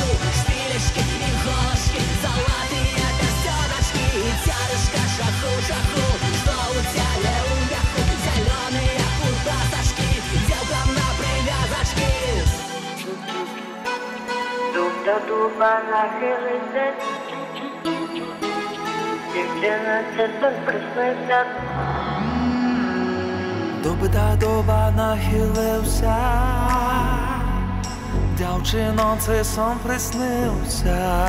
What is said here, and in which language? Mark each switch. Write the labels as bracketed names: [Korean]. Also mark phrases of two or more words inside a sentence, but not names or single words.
[Belarusian] Шпілечкі і голачкі, залатыя пясёначкі. Цярэшка шаху, шаху, што ў цябе ў мяху? Зялёныя куртасачкі, дзеўкам на прывязачкі. [Ukrainian] Дуба нахилиться, дівчина це сон приснився. Дуба нахилився, дівчино, це сон приснився.